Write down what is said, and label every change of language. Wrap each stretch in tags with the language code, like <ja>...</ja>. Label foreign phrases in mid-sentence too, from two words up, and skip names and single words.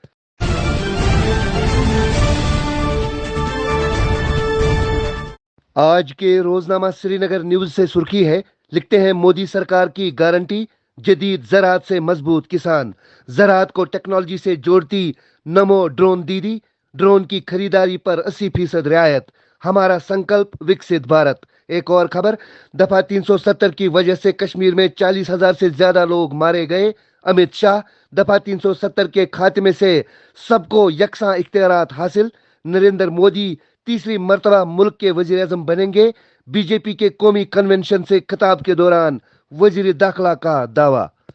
<ur>آج کے روزنامہ سری نگر نیوز سے سرخی ہے، لکھتے ہیں مودی سرکار کی گارنٹی، جدید زراعت سے مضبوط کسان۔ زراعت کو ٹیکنالوجی سے جوڑتی نمو ڈرون دیدی، ڈرون کی خریداری پر 80% رعایت، ہمارا سنکلپ وکست بھارت۔ ایک اور خبر، دفعہ 370 کی وجہ سے کشمیر میں 40,000 سے زیادہ لوگ مارے گئے، امت شاہ۔ دفعہ 370 کے خاتمے سے سب کو یکساں اختیارات حاصل، نریندر مودی تیسری مرتبہ ملک کے وزیر اعظم بنیں گے۔ بی جے پی کے قومی کنونشن سے خطاب کے دوران وزیر داخلہ کا دعویٰ۔</ur>